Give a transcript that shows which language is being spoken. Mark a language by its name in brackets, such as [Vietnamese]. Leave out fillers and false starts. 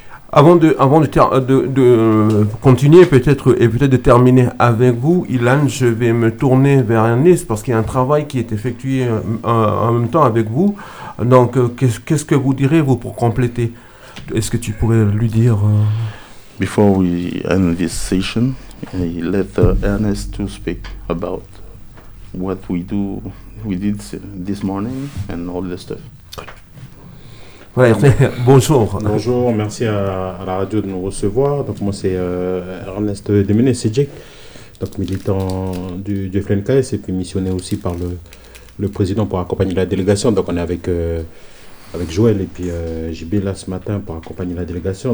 [French] Avant de continuer peut-être et peut-être de terminer avec vous, Ilan, je vais me tourner vers Anis parce qu'il y a un travail qui est effectué en même temps avec vous. Donc, qu'est-ce que vous direz, vous, pour compléter? Est-ce que tu pourrais lui dire [English] Before we end this session, let Ernest to speak about what we did this morning and all the stuff. [French] Ouais, bonjour. Bonjour, merci à la radio de nous recevoir. Donc moi c'est Ernest Demene Sejek, donc militant du FLNKS et puis missionné aussi par le président pour accompagner la délégation. Donc on est avec avec Joël et puis JB là ce matin pour accompagner la délégation.